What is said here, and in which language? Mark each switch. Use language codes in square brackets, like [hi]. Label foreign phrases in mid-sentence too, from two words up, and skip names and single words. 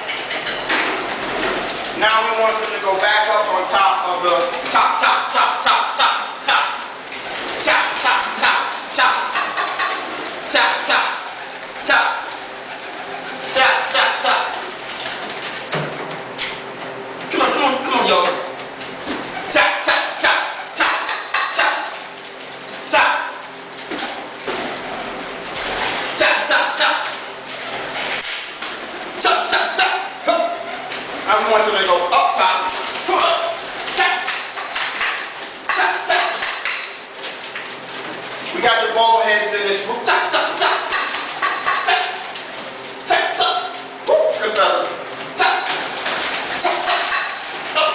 [en] Now we want them to go back up on top of the top, top, top, top, top, top, top, top, top, top, top, top, top, top, top, top. Come on, come on, come on, yo. Tap, tap, tap, tap, tap, tap, tap, tap, tap. Tap, tap, tap. I want them to go up top. Tap, tap, tap. We got the ball heads in this group. Tap, tap, tap. Tap, tap, tap. Woo, good fellas. Tap, tap, tap. Up.